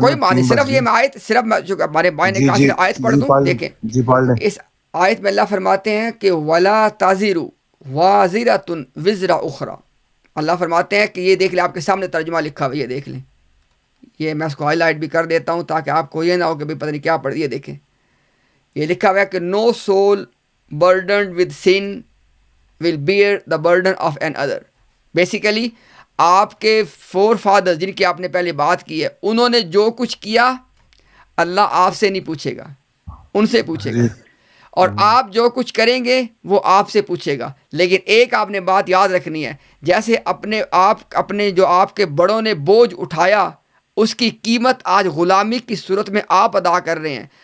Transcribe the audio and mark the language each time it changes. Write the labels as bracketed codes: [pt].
[ur] کوئی معنی، صرف یہ میں آیت، صرف جو ہمارے بھائی نے کہا صرف آیت پڑھ دوں. دیکھیں اس آیت میں اللہ فرماتے ہیں کہ [ar] وَلَا تَزِرُ وَازِرَةٌ وِزْرَ أُخْرَى. [ur] اللہ فرماتے ہیں کہ یہ دیکھ لیں، آپ کے سامنے ترجمہ لکھا ہوا، یہ دیکھ لیں. یہ میں اس کو ہائی لائٹ بھی کر دیتا ہوں تاکہ آپ کو یہ نہ ہو کہ پتہ نہیں کیا پڑھ دیا. دیکھیں یہ لکھا ہوا ہے کہ [en] no soul burdened with sin will bear the burden of another. [ur] Basically آپ کے فور فادر جن کی آپ نے پہلے بات کی ہے، انہوں نے جو کچھ کیا اللہ آپ سے نہیں پوچھے گا، ان سے پوچھے گا. اور آپ جو کچھ کریں گے وہ آپ سے پوچھے گا. لیکن ایک آپ نے بات یاد رکھنی ہے، جیسے اپنے جو آپ کے بڑوں نے بوجھ اٹھایا، اس کی قیمت آج غلامی کی صورت میں آپ ادا کر رہے ہیں.